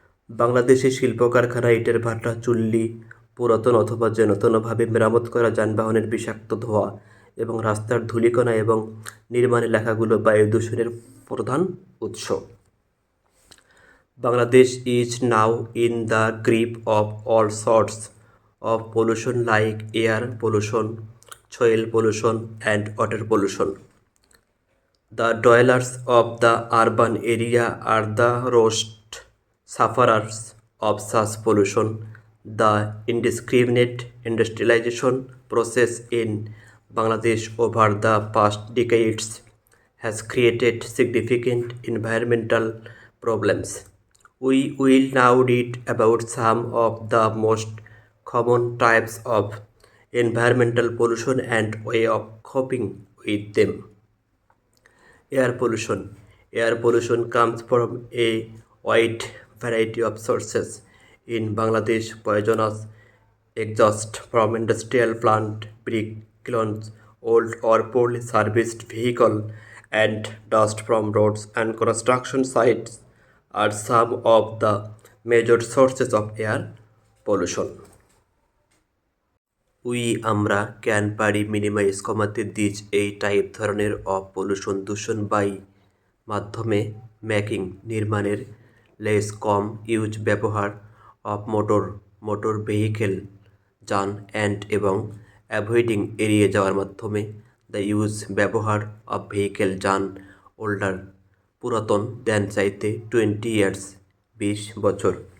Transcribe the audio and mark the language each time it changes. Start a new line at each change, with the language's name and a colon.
Bangla: বাংলাদেশে শিল্প কারখানা ইটের ভাটা চুল্লি পুরাতন অথবা যেনতনভাবে মেরামত করা যানবাহনের বিষাক্ত ধোঁয়া এবং রাস্তার ধূলিকণা এবং নির্মাণ এলাকাগুলো বায়ু দূষণের প্রধান উৎস।
English: Bangladesh is now in the grip of all sorts of pollution like air pollution soil pollution water pollution. The dwellers of the urban area are the worst sufferers of such pollution. The indiscriminate industrialization process in Bangladesh over the past decades has created significant environmental problems. We will now read about some of the most common types of environmental pollution and way of coping with them. Air pollution. Air pollution comes from a wide variety of sources. In Bangladesh, poisonous exhaust from industrial plant, brick kilns, old or poorly serviced vehicle, and dust from roads and construction sites are some of the major sources of air pollution. আমরা can পারি minimise কমাতে this এই type ধরনের of pollution দূষণ by মাধ্যমে making নির্মাণের less কম use ব্যবহার অফ মোটর ভেহিকেল যান অ্যান্ড এবং অ্যাভয়েডিং এড়িয়ে যাওয়ার মাধ্যমে দ্য ইউজ ব্যবহার অফ ভেহিকেল যান ওল্ডার পুরাতন দেন চাইতে 20 ইয়ার্স 20 বছর